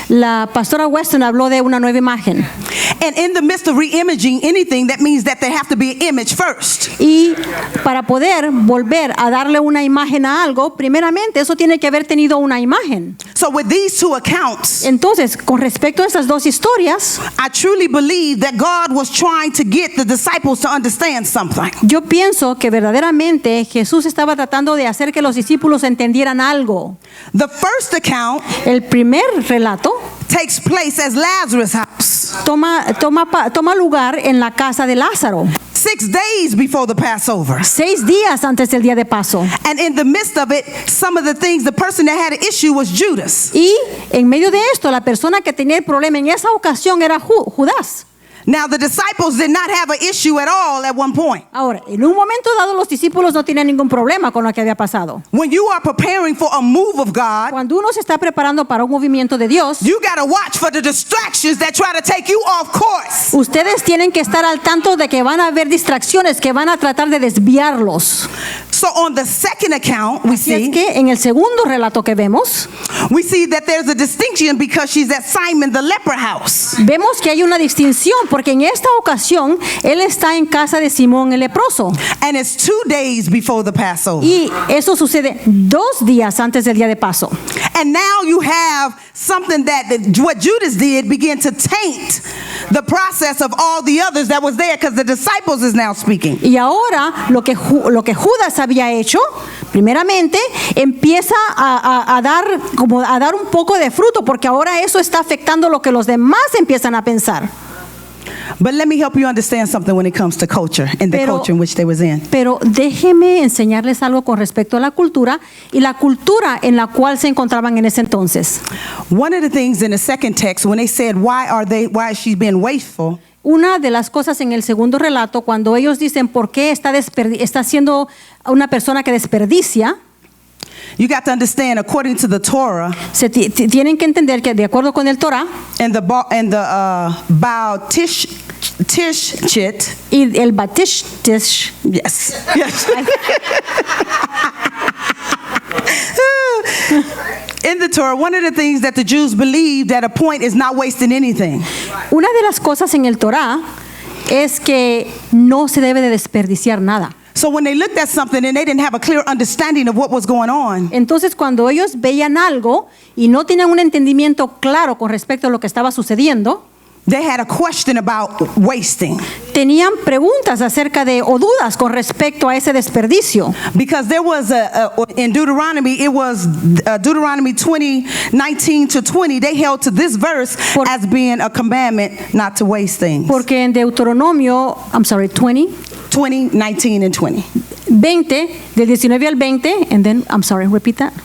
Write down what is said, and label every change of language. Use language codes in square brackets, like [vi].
[es] La pastora Weston habló de una nueva imagen. [en] And in the midst of re-imaging anything, that means that there have to be an image first. [es] Y para poder volver a darle una imagen a algo, primeramente eso tiene que haber tenido una imagen. [en] So with these two accounts, [es] Entonces, con respecto a esas dos historias, [en] I truly believe that God was trying to get the disciples to understand something. [es] yo pienso que verdaderamente Jesús estaba tratando de hacer que los discípulos entendieran algo. [en] The first account [es] El primer relato [en] takes place as Lazarus' house, [es] toma lugar en la casa de Lázaro, [en] 6 days before the Passover. [es] 6 días antes del día de Paso. [en] And in the midst of it, some of the things, the person that had an issue was Judas. [es] Y en medio de esto, la persona que tenía el problema en esa ocasión era Judas. [en] Now, the disciples did not have an issue at all at one point. [es] Ahora, en un momento dado, los discípulos no tenían ningún problema con lo que había pasado. [en] When you are preparing for a move of God, [es] Cuando uno se está preparando para un movimiento de Dios, [en] you got to watch for the distractions that try to take you off course. [es] ustedes tienen que estar al tanto de que van a haber distracciones que van a tratar de desviarlos. [en] So on the second account, we [es] Y es [en] see [es] que en el segundo relato que vemos, [en] that there's a distinction because she's at Simon the leper house. [es] vemos que hay una distinción porque en esta ocasión él está en casa de Simón el leproso. [en] And it's 2 days before the Passover. [es] Y eso sucede 2 días antes del día de Paso. [en] And now you have something that what Judas did begin to taint the process of all the others that was there because the disciples is now speaking. [es] Y ahora lo que Judas había hecho, primeramente, empieza a dar un poco de fruto porque ahora eso está afectando lo que los demás empiezan a pensar. [en] But let me help you understand something when it comes to culture and the culture in which they was in. [es] Pero déjeme enseñarles algo con respecto a la cultura y la cultura en la cual se encontraban en ese entonces. [en] One of the things in the second text when they said why is she being wasteful? [es] Una de las cosas en el segundo relato, cuando ellos dicen por qué está siendo una persona que desperdicia, [en] You got to understand, according to the Torah [es] tienen que entender que de acuerdo con el Torah [en] and the Baal Tishchit, [es] y el Batishtish, [en] yes, yes. In the Torah, one of the things that the Jews believed at a point is not wasting anything. [es] una de las cosas en el Torah es que no se debe de desperdiciar nada. [en] So when they looked at something and they didn't have a clear understanding of what was going on, [es] Entonces, cuando ellos veían algo y no tenían un entendimiento claro con respecto a lo que estaba sucediendo, [en] they had a question about wasting. [es] tenían preguntas acerca de o dudas con respecto a ese desperdicio. [en] Because there was in Deuteronomy, it was Deuteronomy 20:19-20. They held to this verse as being a commandment not to waste things. [es] Porque en Deuteronomio, 20:19-20. 20, del 19 al 20, [en] and then, repeat that.